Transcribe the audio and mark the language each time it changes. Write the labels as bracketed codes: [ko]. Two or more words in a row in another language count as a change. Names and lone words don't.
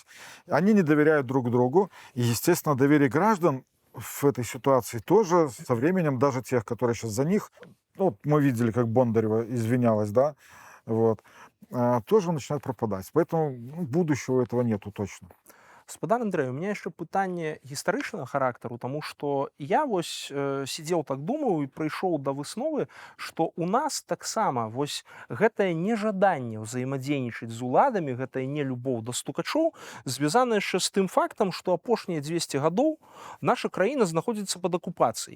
[ru] Они не доверяют друг другу. И, естественно, доверие граждан в этой ситуации тоже со временем, даже тех, которые сейчас за них, ну, мы видели, как Бондарева извинялась, да, вот, тоже начинает пропадать. Поэтому будущего этого нету точно. [be] Спадар Андрэй, [ru] у меня [be] яшчэ пытанне гістарычнага характару, таму што я вось сидзеў так думаў і прыйшоў да высновы, што у нас таксама вось гэтае нежаданне ўзаемадзейнічаць з уладамі, гэтая нелюбоў да стукачоў звязана яшчэ з тым фактам, што апошнія 200 гадоў наша краіна знаходзіцца пад акупацыяй.